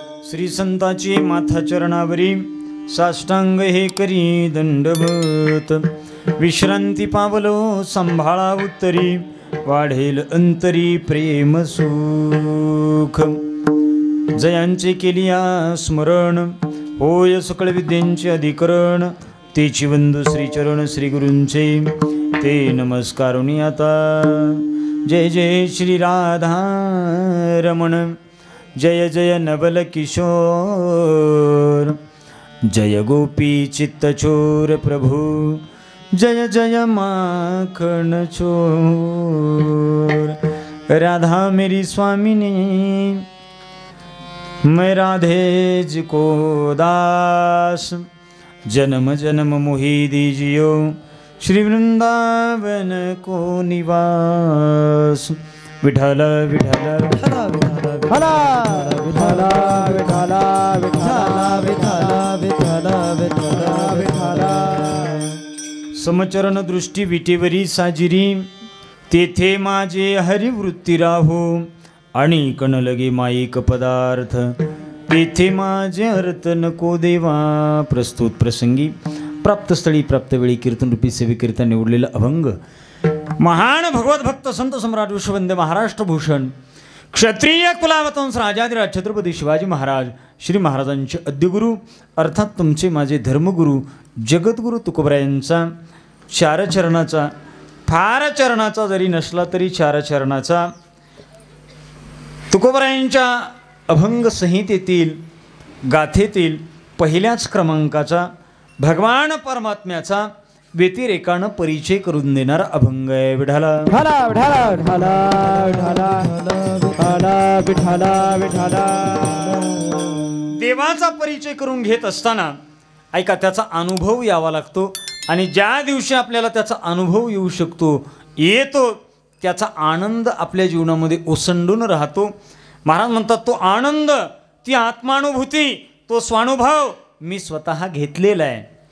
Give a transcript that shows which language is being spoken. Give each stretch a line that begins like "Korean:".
Marathi: श्री संताची माथा चरणावरी साष्टांग हे करी दंडवत विश्रांती पावलो सांभाळा उत्तरी वाढेल अंतरी प्रेम सुख जयांचे केलिया स्मरण होय सकळ विद्यांचे अधिकरण तेची वंदू श्रीचरण श्री गुरूंचे ते नमस्कारुनी आता
Hindi: जय जय श्री राधा रमण जय जय नवल किशोर जय गोपी चित्तचोर प्रभु जय जय माखन चोर। राधा मेरी स्वामिनी मैं राधे जी को दास जन्म जन्म मोहि दीजियो श्री वृंदावन को निवास।
Marathi: विठल विठल विठला विठला विठला विठला विठला विठला विठला विठला। समचरण दृष्टी विटेवरी साजिरी तेथे माझे हरिवृत्ती राहो आणि कण लगे माईक पदार्थ तेथे माझे अर्थ नको देवा। प्रस्तुत प्रसंगी प्राप्त स्थळी प्राप्त वेळी कीर्तन रूपी सेवेकरिता निवडलेला अभंग महान भगवत भक्त संत सम्राट विश्ववंद्य महाराष्ट्र भूषण क्षत्रिय कुलावतंस राजाधिराज छत्रपती शिवाजी महाराज श्री महाराजांचे आद्यगुरु अर्थात तुमचे माझे धर्मगुरु जगद्गुरु तुकोबरायांचा चारचरणाचा फार चरणाचा जरी नसला तरी चारचरणाचा तुकोबरायांच्या अभंग संहितेतील गाथेतील पहिल्याच क्रमांकाचा भगवान परमात्म्याचा व्यतिरेकानं परिचय करून देणारा अभंग आहे। विठाला विठला विठला विठला विठला विठला विठला। देवाचा परिचय करून घेत असताना ऐका त्याचा अनुभव यावा लागतो आणि ज्या दिवशी आपल्याला त्याचा अनुभव येऊ शकतो येतो त्याचा आनंद आपल्या जीवनामध्ये ओसंडून राहतो। महाराज म्हणतात तो आनंद ती आत्मानुभूती तो स्वानुभव मी स्वतः घेतलेला आहे।